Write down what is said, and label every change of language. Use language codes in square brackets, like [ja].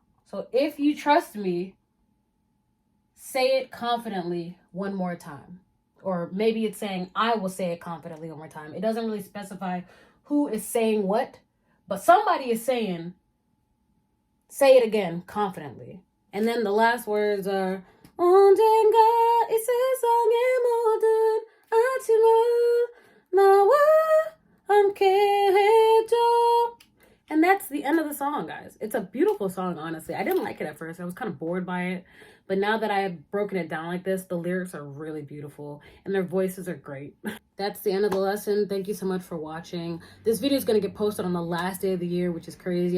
[en] So if you trust me, say it confidently one more time. Or maybe it's saying, I will say it confidently one more time. It doesn't really specify who is saying what, but somebody is saying, say it again confidently. And then the last words are, [ko] 언젠가 이 세상의 모든 아침을 나와 함께 해줘. [en] And that's the end of the song, guys. It's a beautiful song, honestly. I didn't like it at first. I was kind of bored by it. But now that I have broken it down like this, the lyrics are really beautiful and their voices are great. That's the end of the lesson. Thank you so much for watching. This video is going to get posted on the last day of the year, which is crazy.